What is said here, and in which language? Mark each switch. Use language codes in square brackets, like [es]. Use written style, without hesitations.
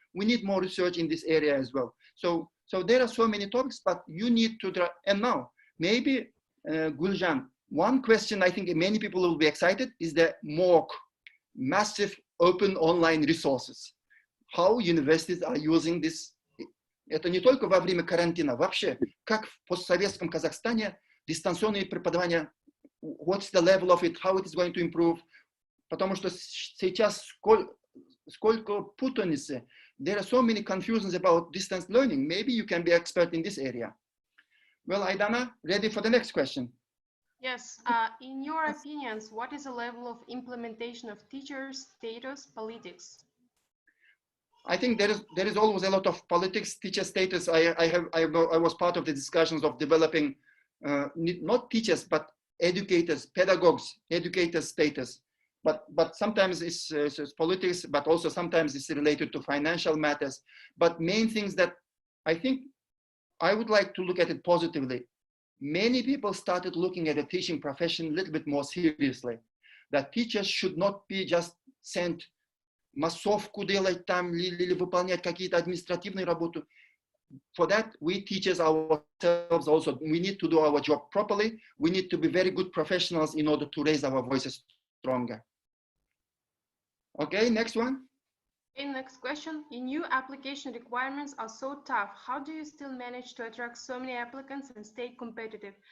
[en] We need more research in this area as well. So there are so many topics, but you need to, and now, maybe Guljan, one question I think many people will be excited is the MOOC, massive open online resources. How universities are using this. [ru] Это не только во время карантина, вообще, как в постсоветском Казахстане дистанционное преподавание, [en] what's the level of it, how it is going to improve, [ru] потому что сейчас сколько путаницы. [en] There are so many confusions about distance learning. Maybe you can be expert in this area. Well, Aidana, ready for the next question? Yes. In your opinions, what is the level of implementation of teacher status politics? I think there is always a lot of politics, teacher status. I was part of the discussions of developing not teachers but educators, pedagogues, educators status. But sometimes it's politics, but also sometimes it's related to financial matters. But main things that I think I would like to look at it positively. Many people started looking at the teaching profession a little bit more seriously. That teachers should not be just sent [ru] массовку делать там или выполнять какие-то административные работы. [en] For that, we teachers ourselves also, we need to do our job properly. We need to be very good professionals in order to raise our voices stronger. Okay, next one. Okay, next question. Your new application requirements are so tough. How do you still manage to attract so many applicants and stay competitive?